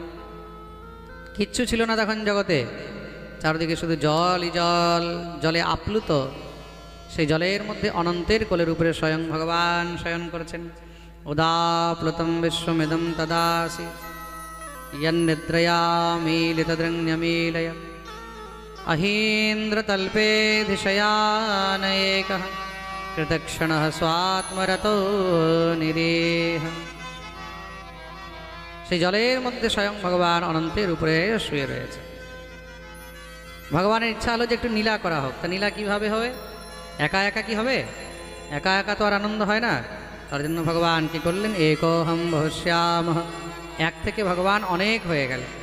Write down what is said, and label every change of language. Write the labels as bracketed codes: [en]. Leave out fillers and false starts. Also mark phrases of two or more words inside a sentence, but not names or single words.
[bn] কিচ্ছু ছিল না তখন জগতে, চারদিকে শুধু জলই জল, জলে আপ্লুত। সেই জলের মধ্যে অনন্তের কোলের উপরে স্বয়ং ভগবান শয়ন করেছেন। [sa] উদাপ্লুতম বিশ্বমিদম তদাসি ইয়ন্নিদ্রয়া মিলিতদৃঙ্গমিলয় अहीन्द्रतल्पेऽधिशयान एकः कृतक्षणः स्वात्मरतो निरेह। [bn] সেই জলের মধ্যে স্বয়ং ভগবান অনন্তের উপরে শুয়ে রয়েছে। ভগবানের ইচ্ছা হলো যে একটু নীলা করা হোক। তা নীলা কিভাবে হবে? একা একা কি হবে? একা একা তো আর আনন্দ হয় না। তার জন্য ভগবান কি করলেন? [sa] একোহম বহুশ্যামঃ, [bn] এক থেকে ভগবান অনেক হয়ে গেল।